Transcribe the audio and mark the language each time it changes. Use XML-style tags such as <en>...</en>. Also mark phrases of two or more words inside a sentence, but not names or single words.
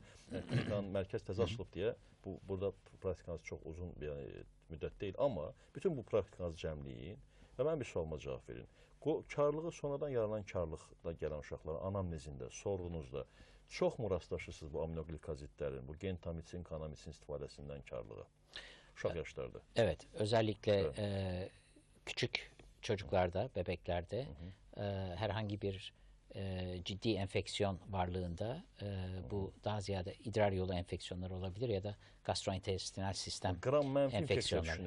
<az>Klinikanın mərkəz təzə açılıb deyə, burada praktikanız çox uzun müddət deyil. Amma bütün bu praktikanızı cəmləyin və mən bir sualıma cavab verin. Karlığı sonradan yaranan karlıqla gələn uşaqların anamnezində, sorğunuzda çoxmu rastlaşırsınız bu aminoqlikozitlərin, bu gentamitsin, kanamisin istifadəsindən karlığa uşaq yaşlarda?</az> <tr>Evet, özellikle küçük çocuklarda, bebeklerde herhangi bir ciddi enfeksiyon varlığında bu daha ziyade idrar yolu enfeksiyonları olabilir ya da gastrointestinal sistem enfeksiyonları.</tr>